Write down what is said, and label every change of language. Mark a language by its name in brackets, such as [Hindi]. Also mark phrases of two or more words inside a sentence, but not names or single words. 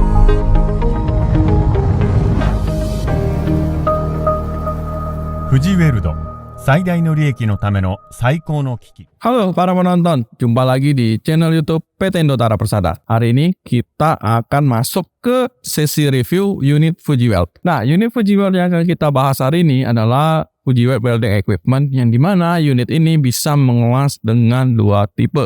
[Japanese] 富士ウェルド最大の利益のための最高の機器。 [Indonesian] Halo para penonton, jumpa lagi di channel YouTube PT Indotara Persada. Hari ini kita akan masuk ke sesi review unit Fuji Weld. Nah, unit Fuji Weld yang akan kita bahas hari ini adalah Fuji Weld Welding Equipment, yang dimana unit ini bisa mengelas dengan dua tipe.